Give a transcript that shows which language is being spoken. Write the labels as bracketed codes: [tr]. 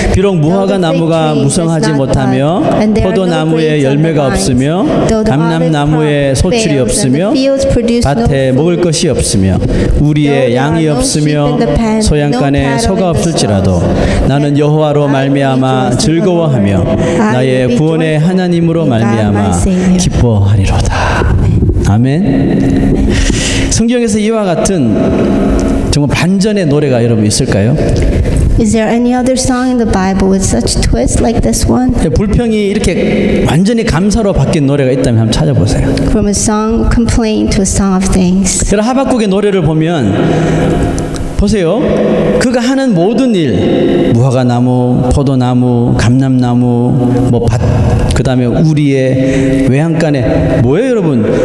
[ko] 비록 무화과 나무가 무성하지 못하며 포도나무에 열매가 없으며 감람나무에 소출이 없으며 밭에 먹을 것이 없으며 우리의 양이 없으며 소양간에 소가 없을지라도 나는 여호와로 말미암아 즐거워하며 나의 구원의 하나님으로 말미암아 기뻐하리로다. 아멘. 성경에서 이와 같은 정말 반전의 노래가 여러분 있을까요? [en] Is there any other song in the Bible with such twist like this one? [ko] 불평이 이렇게 완전히 감사로 바뀐 노래가 있다면 한번 찾아보세요. [en] From a song complaint to a song of thanks. [ko] 그래서 하박국의 노래를 보면 보세요. 그가 하는 모든 일, 무화과 나무, 포도나무, 감람나무, 뭐 밭, 그 다음에 우리의 외양간에 뭐예요, 여러분?